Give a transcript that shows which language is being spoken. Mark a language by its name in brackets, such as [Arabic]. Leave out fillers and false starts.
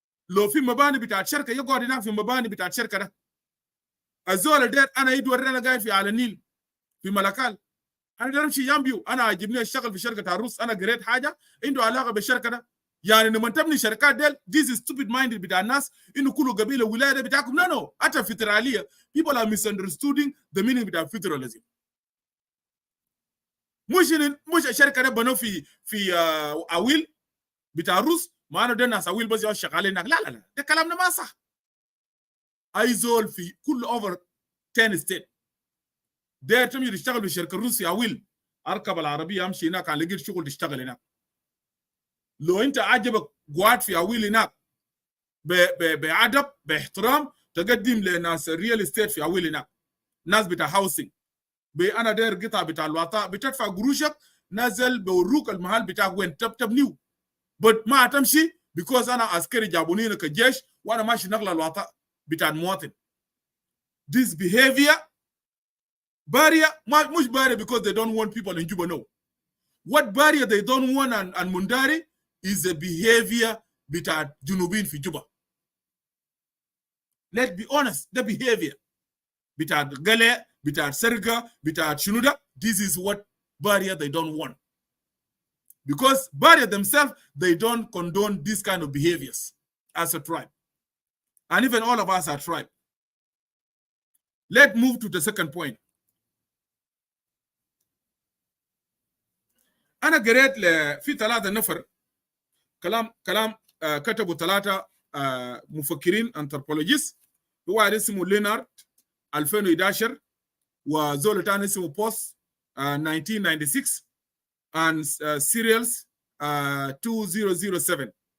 [Arabic] لو في مباني بتاعت شركه يقعد هناك في مباني بتاعت شركه ده. الزول داير انا يدور انا قاعد في على النيل في ملكال انا داير امشي يامبيو انا عاجبني اشتغل في شركه عروس انا قريت حاجه عنده علاقه بالشركه ده. يعني لما تبني شركات ديل [English] this is stupid minded [Arabic] بتاع الناس انه كله قبيله ولايه بتاعكم. [English] no [Arabic] حتى فيدراليه [English] people are misunderstanding the meaning بتاع federalism. [Arabic] مش الشركه ده بنوا في اويل بتاع الروس ما انا ده الناس اويل بس شغالين هناك. لا ده كلامنا ما صح. اي زول في كل اوفر 10 ستيت ده تمشي تشتغل في شركه الروس في اويل اركب العربيه امشي هناك على لقيت شغل تشتغل هناك. لو انت عجبك قعد في اويل هناك بادب باحترام تقدم لناس الريال استيت في اويل هناك ناس بتاع هاوسنج انا داير قطع بتاع الوطاء بتدفع قروشك نازل بوروك المحل بتاعك وين تبنيو ما تمشي بيكوز انا عسكري جابوني كجيش وانا ماشي نقل الوطاء بتاع المواطن. [English] This behavior barrier مش barrier because they don't want people in Juba. No, what barrier they don't want and Mundari is a behavior [Arabic] بتاع جنوبين في جوبا. [English] Let's be honest, the behavior [Arabic] بتاع قلع بتاع سرقة بتاع شنو ده. [English] This is what barrier they don't want. Because barrier themselves, they don't condone this kind of behaviors as a tribe. And even all of us are tribe. Let's move to the second point. [Arabic] أنا قريت في 3 نفر كلام كتبوا 3 مفكرين anthropologists. واحد اسمه لينارد 2011 وزول تاني اسمه بوست 1996 [English] and serials 2007.